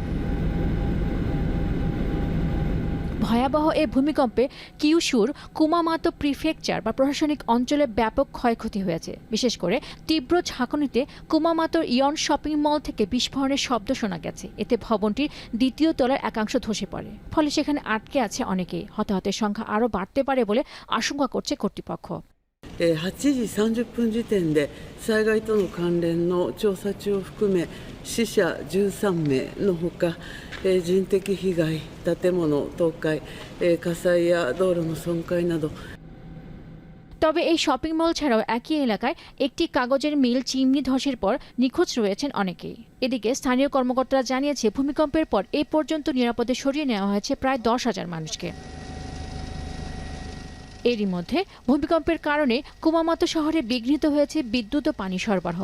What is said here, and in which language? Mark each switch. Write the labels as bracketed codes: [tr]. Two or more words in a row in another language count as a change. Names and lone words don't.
[bn] ভয়াবহ এ ভূমিকম্পে কিউশুর কুমামোতো প্রিফেকচার বা প্রশাসনিক অঞ্চলে ব্যাপক ক্ষয়ক্ষতি হয়েছে। বিশেষ করে তীব্র ঝাঁকুনিতে কুমামোতোর ইয়ন শপিং মল থেকে বিস্ফোরণের শব্দ শোনা গেছে। এতে ভবনটির 2য় তলার একাংশ ধসে পড়ে। ফলে সেখানে আটকে আছে অনেকেই। হতাহতের সংখ্যা আরও বাড়তে পারে বলে আশঙ্কা করছে কর্তৃপক্ষ। [ja] 8 時30分時点で災害との関連の調査中を含め死者13名のほか人的被害、建物倒壊、火災や道路の損壊など。 [bn] তবে এই শপিং মল ছাড়াও একই এলাকায় একটি কাগজের মিল চিমনি ধসের পর নিখোঁজ রয়েছেন অনেকেই। এদিকে স্থানীয় কর্মকর্তারা জানিয়েছে ভূমিকম্পের পর এ পর্যন্ত নিরাপদে সরিয়ে নেওয়া হয়েছে প্রায় 10,000 মানুষকে। এরই মধ্যে ভূমিকম্পের কারণে কুমামোতো শহরে বিঘ্নিত হয়েছে বিদ্যুৎ ও পানি সরবরাহ।